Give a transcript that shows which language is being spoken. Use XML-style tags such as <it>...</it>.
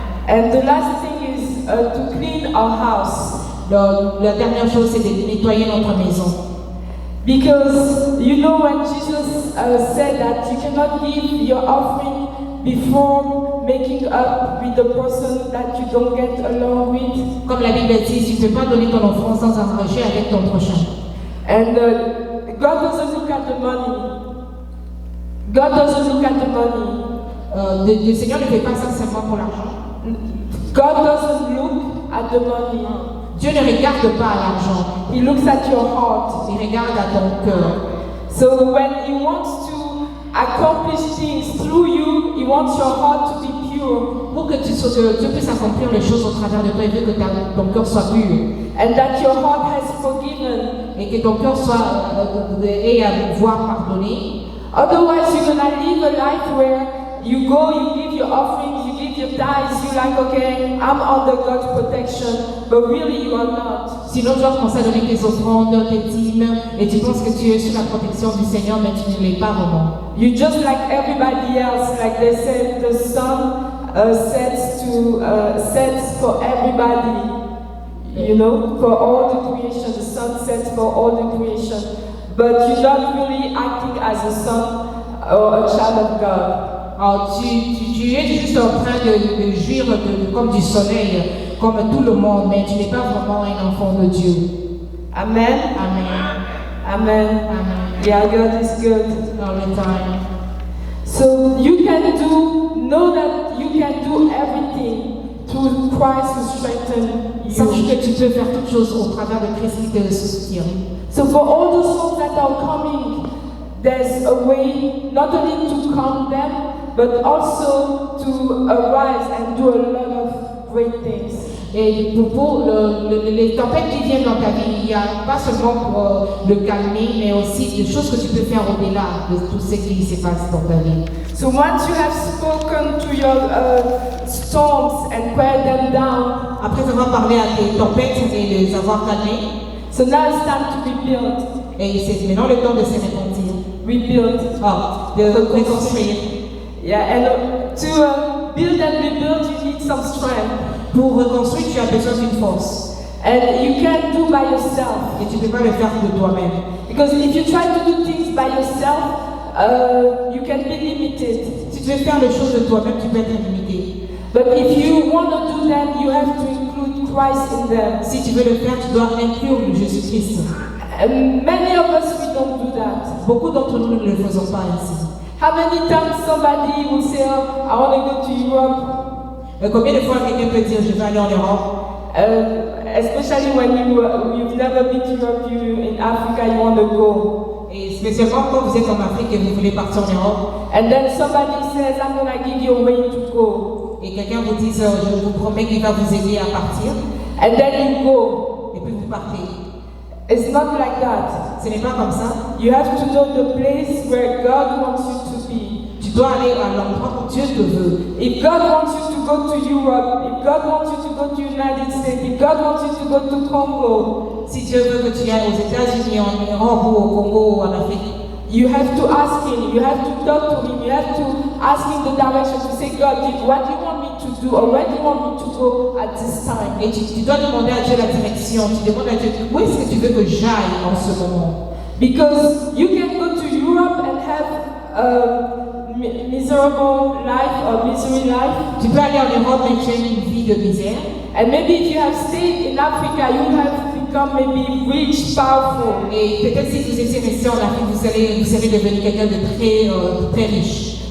<en>And the last thing is to clean our house.</en> <fr>La dernière chose, c'est de nettoyer notre maison.</fr> <en>Because you know when Jesus said that you cannot give your offering before making up with the person that you don't get along with.</en> <fr>Comme la Bible dit, tu ne peux pas donner ton offrande sans arranger avec ton prochain.</fr> <en>And God doesn't look at the money. God doesn't look at the money.</en> <fr>Le Seigneur ne fait pas ça seulement pour l'argent.</fr> <en>God doesn't look at the money.</en> <fr>Dieu ne regarde pas à l'argent,</fr> <en>He looks at your heart.</en> <fr>il regarde à ton cœur.</fr> <en>So when He wants to accomplish things through you, He wants your heart to be pure.</en> <fr>Pour que Dieu puisse accomplir les choses au travers de toi, il veut que ton cœur soit pur.</fr> <en>And that your heart has forgiven.</en> <fr>Et que ton cœur ait à voir pardonner.</fr> <en>Otherwise, you're gonna live a life where you go, you give your offerings, you give your tithes, you're like, okay, I'm under God's protection, but really you are not.</en> <fr>Sinon, tu vas commencer à donner tes offrandes, tes dîmes, et tu penses que tu es sous la protection du Seigneur, mais tu ne l'es pas vraiment.</fr> <en>You just like everybody else, like they said, the sun sets for everybody. You know, for all the creation, the sun sets for all the creation. But you're not really acting as a son or a child of God.</en> <fr>Alors, tu es juste en train de jouir comme du soleil, comme tout le monde, mais tu n'es pas vraiment un enfant de Dieu.</fr> <en>Amen. Amen. Amen. Amen. Yeah, God is good All the time. So know that you can do everything through Christ who strengthens</en> <fr>Sache</fr> <en>you.</en> <fr>que tu peux faire toutes choses au travers de Christ qui te soutient.</fr> <en>So for all the souls that are coming, there's a way not only to calm them, but also to arise and do a lot of great things.</en> <fr>Et pour les tempêtes qui viennent dans ta vie, il n'y a pas seulement pour le calmer, mais aussi des choses que tu peux faire au-delà de tout ce qui se passe dans ta vie.</fr> <en>So once you have spoken to your storms and quiet them down,</en> <fr>Après avoir parlé à tes tempêtes et les avoir calmées,</fr> <en>so now it's time to rebuild.</en> <fr>et c'est maintenant le temps de se repentir.</fr> <en>Rebuild.</en> <fr>De reconstruire.</fr> <en>Yeah, and to build and rebuild, you need some strength.</en> <fr>Pour reconstruire, tu as besoin d'une force.</fr> <en>And you can't do by yourself.</en> <fr>Et tu ne peux pas le faire de toi-même.</fr> <en>Because if you try to do things by yourself, you can be limited.</en> <fr>Si tu veux faire les choses de toi-même, tu peux être limité.</fr> <en>But if you want to do them, you have to include Christ in them.</en> <fr>Si tu veux le faire, tu dois inclure le Jésus-Christ.</fr> <en>And many of us, we don't do that.</en> <fr>Beaucoup d'entre nous ne le faisons pas ainsi.</fr> <en>How many times somebody will say, oh, I want to go to Europe?</en> <fr>Combien de fois quelqu'un peut dire je vais aller en Europe?</fr> <en>Especially when you've never been to Europe, in Africa, you want to go.</en> <fr>Et spécialement quand vous êtes en Afrique et vous voulez partir en Europe.</fr> <en>And then somebody says, I'm going to give you a way to go.</en> <fr>Et quelqu'un vous dit je vous promets qu'il va vous aider à partir.</fr> <en>And then you go.</en> <fr>Et puis vous partez.</fr> <en>It's not like that.</en> <fr>Ce n'est pas comme ça.</fr> <en>You have to know the place where God wants you to be.</en> <fr>Tu dois aller à l'endroit où Dieu te veut.</fr> <en>If God wants you to go to Europe, if God wants you to go to United States, if God wants you to go to Congo,</en> <fr>Si Dieu veut que tu ailles aux États-Unis, en Europe ou au Congo ou en Afrique,</fr> <en>you have to ask Him, you have to talk to Him, you have to ask Him the direction to say, God, what do you want me to do, or where do you want me to go at this time?</en> <fr>et tu dois demander à Dieu la direction. Tu demandes à Dieu où est-ce que tu veux que j'aille en ce moment.</fr> <en>Because you can go to Europe and have a miserable life or misery life.</en> <fr>Tu peux aller en Europe et tu as une vie de misère.</fr> <en>And maybe if you have stayed in Africa, you have become maybe rich, powerful.</en> <fr>Et peut-être si vous étiez resté en Afrique, vous allez devenir quelqu'un de très riche.</fr>